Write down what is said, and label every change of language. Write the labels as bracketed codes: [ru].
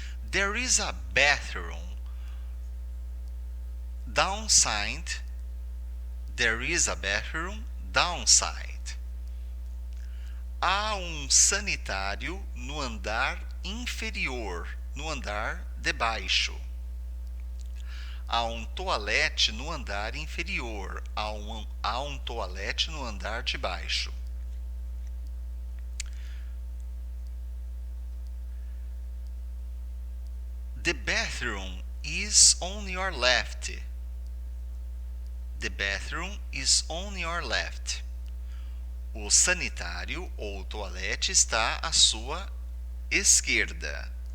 [en] There is a bathroom downside. There is a bathroom downside. [pt] Há sanitário no andar inferior, no andar de baixo. Há toalete no andar inferior. Há toalete no andar de baixo. [en] The bathroom is on your left. The bathroom is on your left. [pt] O sanitário ou toalete está à sua esquerda.